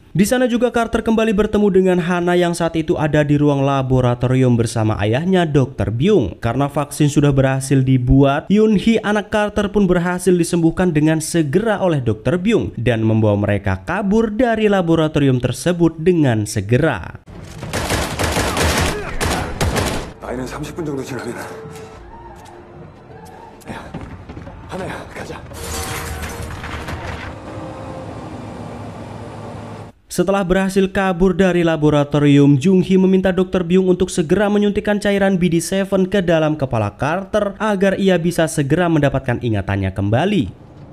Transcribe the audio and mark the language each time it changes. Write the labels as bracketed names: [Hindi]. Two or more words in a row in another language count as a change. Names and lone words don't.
[Indonesian] Di sana juga Carter kembali bertemu dengan Hana yang saat itu ada di ruang laboratorium bersama ayahnya Dr. Byung. Karena vaksin sudah berhasil dibuat, Yoon Hee anak Carter pun berhasil disembuhkan dengan segera oleh Dr. Byung dan membawa mereka kabur dari laboratorium tersebut dengan segera. [Korean] 아이는 30분 정도 지나면 하나야 가자. [Indonesian] Setelah berhasil kabur dari laboratorium, Jung Hee meminta Dr. Byung untuk segera menyuntikkan cairan BD7 ke dalam kepala Carter agar ia bisa segera mendapatkan ingatannya kembali.